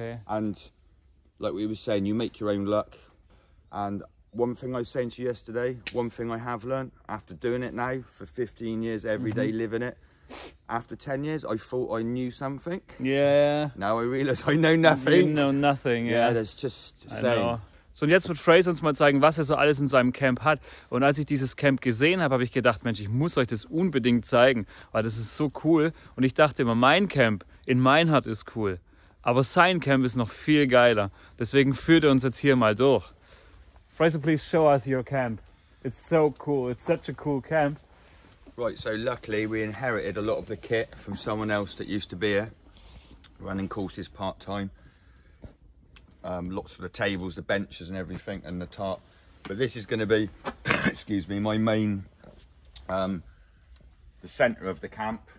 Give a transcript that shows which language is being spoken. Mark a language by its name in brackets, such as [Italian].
[English] And like we were saying, you make your own luck. And one thing I was saying to you yesterday, one thing I have learned after doing it now for 15 years, every day living it, after 10 years, I thought I knew something. Now I realise I know nothing. You know nothing, that's just same. [German] So, und jetzt wird Fraser uns mal zeigen, was er so alles in seinem Camp hat. Und als ich dieses Camp gesehen habe, habe ich gedacht, Mensch, ich muss euch das unbedingt zeigen, weil das ist so cool. Und ich dachte immer, mein Camp in Meinhard ist cool. Aber sein Camp ist noch viel geiler. Deswegen führt er uns jetzt hier mal durch. [English] Fraser, please show us your camp. It's so cool. It's such a cool camp. Right, so luckily we inherited a lot of the kit from someone else that used to be here, running courses part-time. Lots of the tables, the benches and everything, and the tarp. But this is going to be, excuse me, my main, the centre of the camp.